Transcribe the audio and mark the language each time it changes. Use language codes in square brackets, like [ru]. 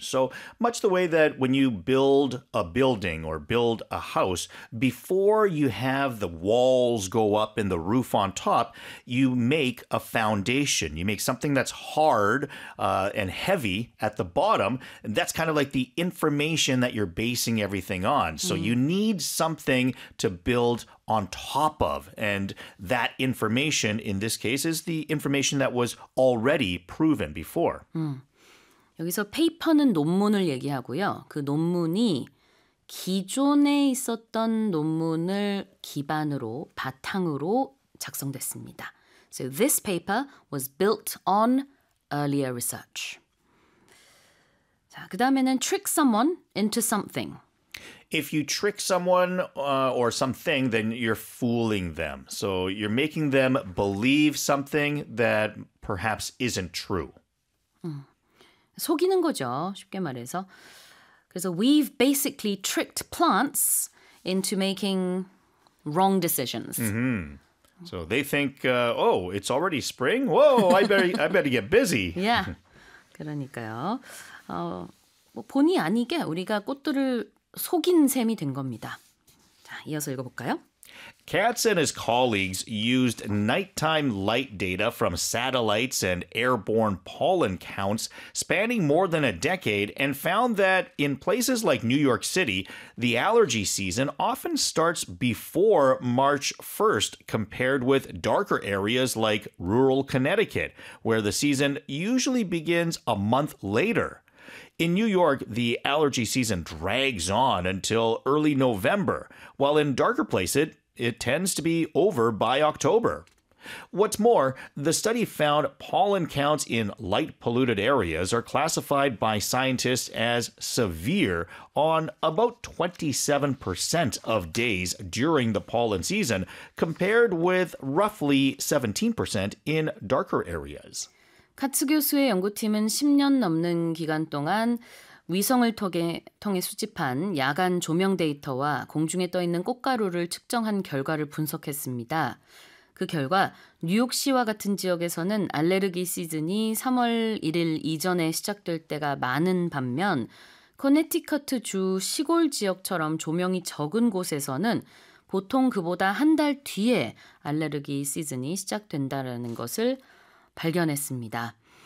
[en] So much the way that when you build a building or build a house, before you have the walls go up and the roof on top, you make a foundation. You make something that's hard and heavy at the bottom, and that's kind of like the information that you're basing everything on. So you need something to build on top of, and that information in this case is the information that was already proven before. [ko] 여기서 페이퍼는 논문을 얘기하고요. 그 논문이 기존에 있었던 논문을 기반으로, 바탕으로 작성됐습니다. [en] So this paper was built on earlier research. [ko] 자, 그다음에는 [en] trick someone into something. If you trick someone or something, then you're fooling them. So you're making them believe something that perhaps isn't true. [ko] 속이는 거죠, 쉽게 말해서. 그래서 [en] we've basically tricked plants into making wrong decisions. So they think, oh, it's already spring? Whoa, I better get busy. [ko] 그러니까요. 뭐 본의 아니게 우리가 꽃들을 속인 셈이 된 겁니다. 자, 이어서 읽어볼까요? [en] Katz and his colleagues used nighttime light data from satellites and airborne pollen counts spanning more than a decade and found that in places like New York City, the allergy season often starts before March 1st, compared with darker areas like rural Connecticut, where the season usually begins a month later. In New York, the allergy season drags on until early November, while in darker places, it tends to be over by October. What's more, the study found pollen counts in light-polluted areas are classified by scientists as severe on about 27% of days during the pollen season, compared with roughly 17% in darker areas. [ko] 카츠 교수의 연구팀은 10년 넘는 기간 동안 위성을 통해 수집한 야간 조명 데이터와 공중에 떠 있는 꽃가루를 측정한 결과를 분석했습니다. 그 결과 뉴욕시와 같은 지역에서는 알레르기 시즌이 3월 1일 이전에 시작될 때가 많은 반면, 코네티커트 주 시골 지역처럼 조명이 적은 곳에서는 보통 그보다 한달 뒤에 알레르기 시즌이 시작된다라는 것을 발견했습니다.